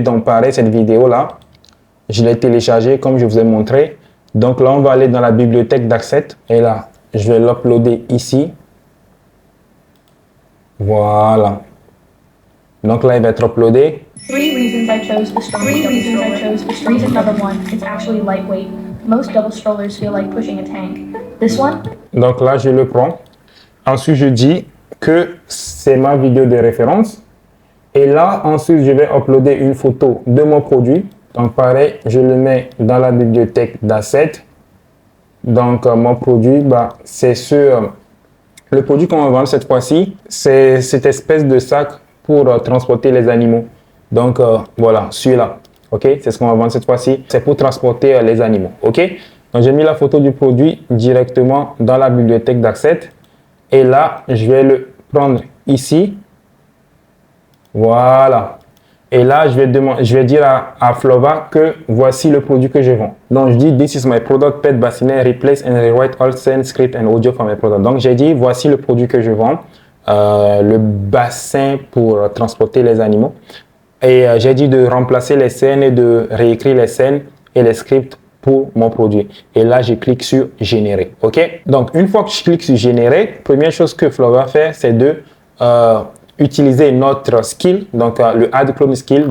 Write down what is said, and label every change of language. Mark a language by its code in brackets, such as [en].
[fr] Donc, pareil, cette vidéo-là, je l'ai téléchargée comme je vous ai montré. Donc, là, on va aller dans la bibliothèque d'Access. Et là, je vais l'uploader ici. Voilà. Donc, là, il va être uploadé. [en] 3 reasons I chose the Stromy double stroller. Reason number 1, it's actually lightweight. Most double strollers feel like pushing a tank. This one, [fr] Donc là, je le prends. Ensuite, je dis que c'est ma vidéo de référence. Et là, ensuite, je vais uploader une photo de mon produit. Donc, pareil, je le mets dans la bibliothèque d'Assets. Donc, mon produit, bah, c'est le produit qu'on va vendre cette fois-ci, c'est cette espèce de sac pour transporter les animaux. Donc, voilà, celui-là. OK? C'est ce qu'on va vendre cette fois-ci. C'est pour transporter les animaux. OK? Donc, j'ai mis la photo du produit directement dans la bibliothèque d'Access. Et là, je vais le prendre ici. Voilà. Et là, je vais dire à Flova que voici le produit que je vends. Donc, je dis, [en] this is my product, pet bassinet, replace and rewrite all scene, script and audio for my product. [fr] Donc, j'ai dit, voici le produit que je vends. Le bassin pour transporter les animaux. Et j'ai dit de remplacer les scènes et de réécrire les scènes et les scripts pour mon produit. Et là, je clique sur générer. OK? Donc, une fois que je clique sur générer, première chose que Flova fait, c'est de utiliser notre skill, donc le Add Clone Skill.